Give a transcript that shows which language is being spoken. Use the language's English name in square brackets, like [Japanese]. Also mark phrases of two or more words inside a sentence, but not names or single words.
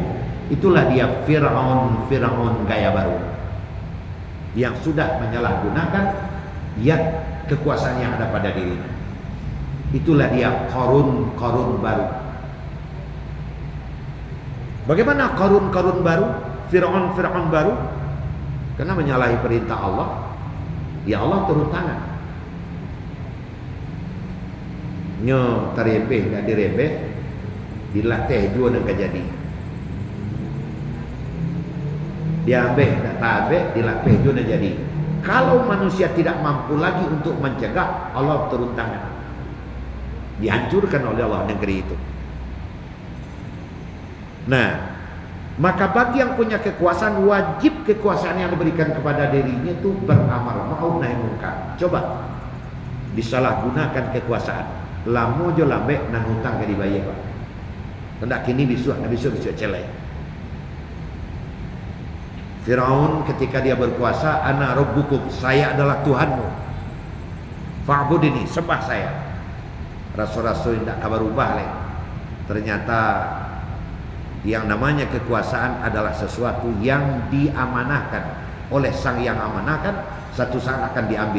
[Indonesian] Itulah dia Fir'aun gaya baru yang sudah menyalahgunakan kekuasaan yang ada pada dirinya. Itulah dia Qarun baru. Bagaimana Qarun baru? Fir'aun baru? Karena menyalahi perintah Allah. Ya Allah turun tangan. [Minangkabau] Nyo tarembeh tak dirembeh, dilatih jua nak jadi. Diambil tak tabek, dilatih jua nak jadi. [Indonesian] Kalau manusia tidak mampu lagi untuk mencegah, Allah turun tangan. Dihancurkan oleh Allah negeri itu. Nah, maka bagi yang punya kekuasaan, wajib kekuasaan yang diberikan kepada dirinya itu beramal [Arabic] معروف نهي منكر. [Indonesian] Coba disalahgunakan kekuasaan. [Minangkabau] Lamo jo lambe nan hutang ke dibayar, Pak. Hendak kini besok celai. [Indonesian] Firaun ketika dia berkuasa, [Arabic] أنا ربكم, [Indonesian] saya adalah Tuhanmu. Fa'budini, sembah saya. Rasul-rasul tidak kabar ubah lagi. Ternyata yang namanya kekuasaan adalah sesuatu yang diamanahkan oleh sang yang amanahkan, satu saat akan diambil.